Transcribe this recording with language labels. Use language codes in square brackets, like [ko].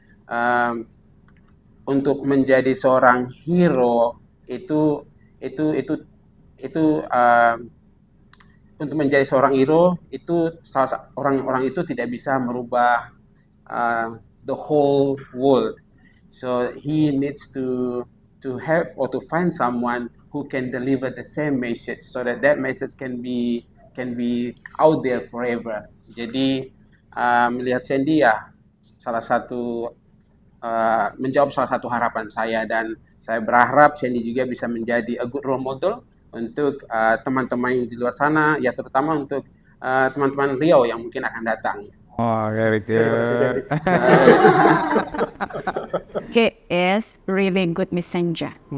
[id] um, untuk menjadi seorang hero itu itu itu itu untuk menjadi seorang hero itu orang-orang itu tidak bisa merubah [en] the whole world. So he needs to have or to find someone who can deliver the same message so that message can be out there forever. [id] Jadi melihat Sandy ya salah satu menjawab salah satu harapan saya, dan saya berharap Sandy juga bisa menjadi [en] a good role model [id] untuk teman-teman yang di luar sana, ya terutama untuk teman-teman Riau yang mungkin akan datang. [en] Oh, very [id] Terima kasih, [en] good. [id] Sandy. [en] He is really good messenger.